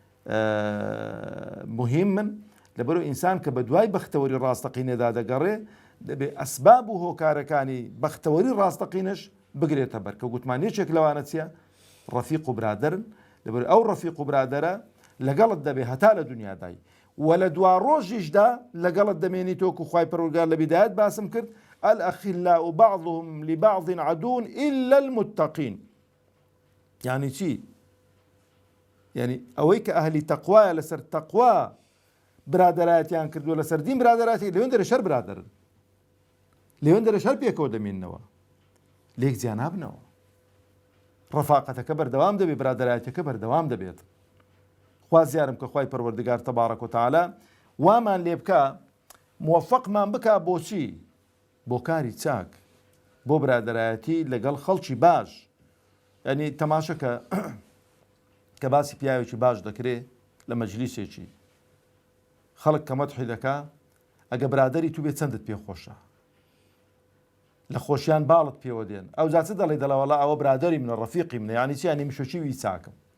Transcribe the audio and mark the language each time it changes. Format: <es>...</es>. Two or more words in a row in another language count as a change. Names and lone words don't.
<ckb>مهمن لەبەرەوە ئینسان کە بە دوای بەختەوەری ڕاستەقینەدا دەگەڕێ دەبێ ئەسباب و هۆکارەکانی بەختەوەری ڕاستەقینەش بگرێتە بەر کە گوتمان یەکێک لەوانە چییە ڕەفیق و برادەرن لەبەر ئەو ڕەفیق و برادەرە لەگەڵت دەبێ هەتا لە دنیادای و لە دوا ڕۆژیشدا لەگەڵت دەمێنی تۆکو خوای پەروەردگار لە بیدایەت باسم کرد</ckb> <ar>الأخلاء بعضهم لبعض عدو إلا المتقين</ar> <ckb>يعني چی يعني ئەوەی کە ئەهلی تەقوایە لەسەر تەقوا برادەرایەتیان کردووە لەسەر دین برادەرایەتی لەوێن دەرە شەر برادەرن لەوێن دەرە شەر پێکەوە دەمێننەوە لێک جیا نابنەوە ڕەفاقەتەکە بەردەوام دەبێت برادەرایەتەکە بەردەوام دەبێت خوا زیارم کە خوای پەروەردگار تەبارەک و تەعالا وامان لێ بکە موفەقمان بکە بۆچی بۆ کاری چاک بۆ برادەرایەتی لەگەڵ خەڵکی باش ینی تەماشەکە کە باسی پیاوێکی باش دەکرێت لە مەجلیسێکی خەڵک کە مەدحی دەکا ئەگە برادەری تو بێت چەندت پێ خۆشە لە خۆشیان باڵت پێوە دێن ئەو جا چ دەڵێ دەڵێوەڵا ئەوە برادەری منە ڕەفیقی منە یانی چی یانی مشۆکی وی چاکم</ckb>